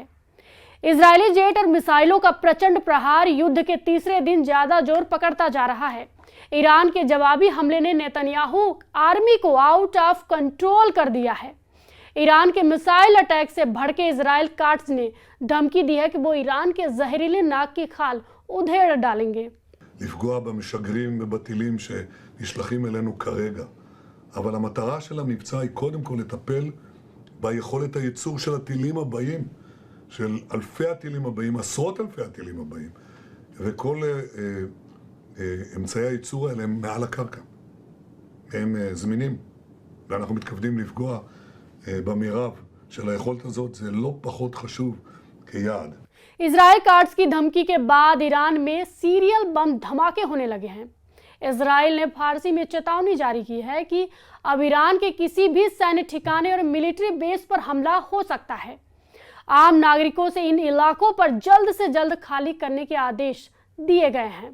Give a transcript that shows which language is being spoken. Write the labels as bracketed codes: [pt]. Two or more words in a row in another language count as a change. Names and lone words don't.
[hi] इजरायली जेट और मिसाइलों का प्रचंड प्रहार युद्ध के तीसरे दिन ज्यादा जोर पकड़ता जा रहा है। ईरान के जवाबी हमले ने नेतन्याहू आर्मी को [en] out of control [hi] कर दिया है। ईरान के [en] missile attack [hi] से भड़के इजराइल काट्स ने धमकी दी है कि वो ईरान के जहरीले नाक की खाल उधेड़ डालेंगे। [he] לפגוע במשגרים ובטילים שנשלחים אלינו כרגע. אבל המטרה של המבצע היא קודם כל לטפל ביכולת הייצור של הטילים הבאים, של אלפי הטילים הבאים, עשרות אלפי הטילים הבאים. וכל אמצעי הייצור האלה הם מעל הקרקע. הם זמינים. ואנחנו מתכוונים לפגוע במירב של היכולת הזאת. זה לא פחות חשוב כיעד. [hi] इजराइल काट्स की धमकी के बाद ईरान में [en] serial bomb [hi] धमाके होने लगे हैं। इजराइल ने फारसी में चेतावनी जारी की है कि अब ईरान के किसी भी सैन्य ठिकाने और [en] military base [hi] पर हमला हो सकता है। आम नागरिकों से इन इलाकों पर जल्द से जल्द खाली करने के आदेश दिए गए हैं।